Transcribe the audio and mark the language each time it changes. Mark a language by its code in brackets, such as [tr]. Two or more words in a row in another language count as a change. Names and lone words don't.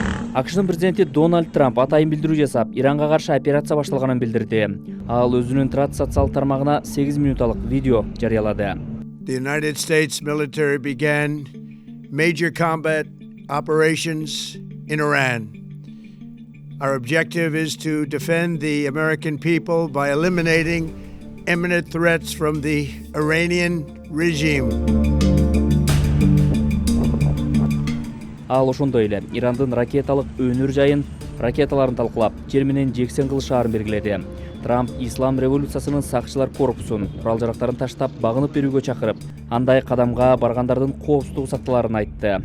[ky] AQShnын президенти Дональд Трамп атайын билдирүү жасап, Иранга каршы операция башталганын билдирди. Ал өзүнүн Трат социалдык тармагына 8 минуталык видео жарыялады. [en] The United States military began major combat operations in Iran. Our objective is to defend the American people by eliminating imminent threats from the Iranian regime. [ky] Ал ошондой эле Ирандын ракеталык өнөр жайын, ракеталарын талкуулап, жер менен жексен кылышаарын белгиледи. Трамп Ислам революциясынын сакчылар корпусун курал-жарактарын таштап багынып берүүгө чакырып, андай кадамга баргандардын коопсуздугу сакталарын айтты.